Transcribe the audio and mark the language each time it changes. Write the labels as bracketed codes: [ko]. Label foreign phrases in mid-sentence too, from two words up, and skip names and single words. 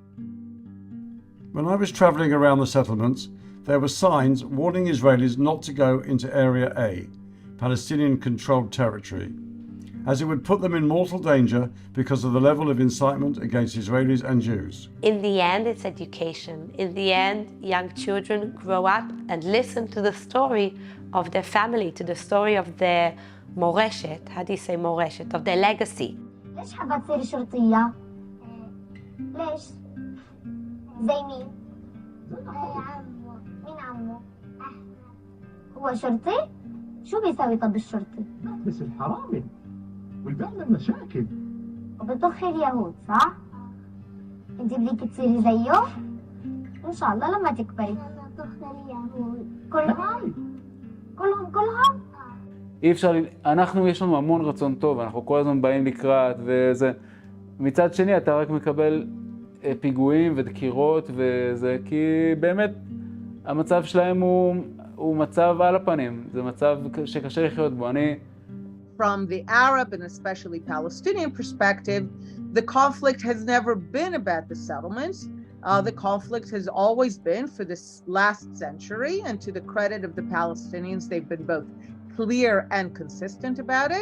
[en] When I was traveling around the settlements, there were signs warning Israelis not to go into Area A, Palestinian-controlled territory, as it would put them in mortal danger because of the level of incitement against Israelis and Jews. In the end, it's education. In the end, young children grow up and listen to the story of their family, to the story of their moreshet. How do you say moreshet? Of their legacy. [ar] ليش حابة تصيري شرطية؟ ليش؟ زي مين؟ عمو. مين عمو؟ هو شرطي؟ شو بيسوي طب الشرطي؟ بس الحرامي والبيعمل مشاكل. وبطخ اليهود صح؟ انت بدك تصيري زيه؟ ان شاء الله لما تكبري. بطخ اليهود. كلهم؟ [he] אי אפשר, אנחנו יש לנו המון רצון טוב, אנחנו כל הזמן באים לקראת וזה. מצד שני אתה רק מקבל פיגועים ודקירות וזה, כי באמת המצב שלהם הוא מצב על הפנים, זה מצב שקשה לחיות בו. [en] From the Arab and especially Palestinian perspective, the conflict has never been about the settlements. The conflict has always been for this last century, and to the credit of the Palestinians, they've been both clear and consistent about it.